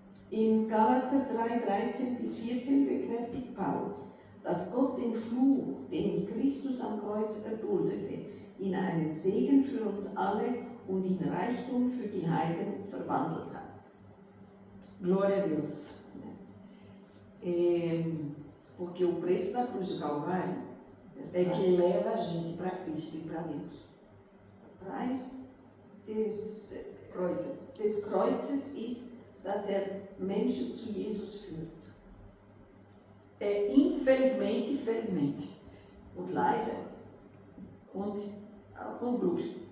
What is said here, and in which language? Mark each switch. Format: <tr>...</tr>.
<de>In Galater 3, 13 bis 14 bekräftigt Paulus, dass Gott den Fluch, den Christus am Kreuz erduldete, in einen Segen für uns alle und in Reichtum für die Heiden verwandelt hat.</de> <pt>Glória a Deus. Porque o preço da cruz do Calvário é que leva a gente para Cristo e para Deus.</pt> <de>Der Preis des Kreuzes ist, dass Menschen zu Jesus führt.</de> <pt>Infelizmente, felizmente.</pt> <de>Und leider. Und unglücklich.</de>